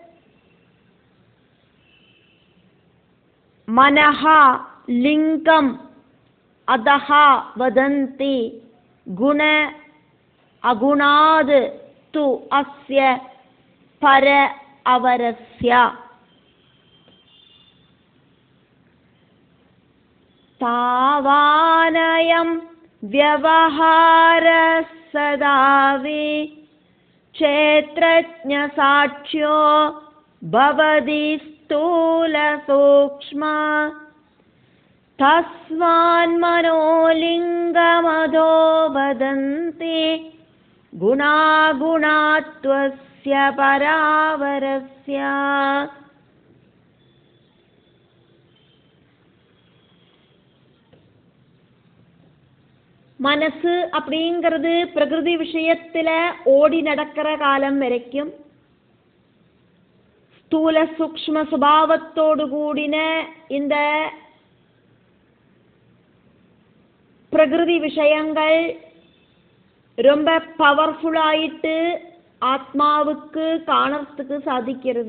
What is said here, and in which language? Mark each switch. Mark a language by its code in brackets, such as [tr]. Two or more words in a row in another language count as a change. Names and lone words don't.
[sa] मनः लिङ्गम् अधः वदन्ति गुण अगुणात् तु अस्य पर अवरस्य. தாவானயம் व्यवहारः सदावि क्षेत्रज्ञ साक्ष्यो भवति स्थूलसूक्ष्म तस्मान्मनोलिङ्गमधो वदन्ति गुणागुणात्वस्य परावरस्य. [ta] மனசு அப்படிங்கிறது பிரகிருதி விஷயத்துல ஓடி நடக்கிற காலம் வரைக்கும் ஸ்தூல சூக்ஷ்ம சுபாவத்தோடு கூடின இந்த பிரகிருதி விஷயங்கள் ரொம்ப பவர்ஃபுல்லாயிட்டு ஆத்மாவுக்கு காணறதுக்கு சாதிக்கிறது.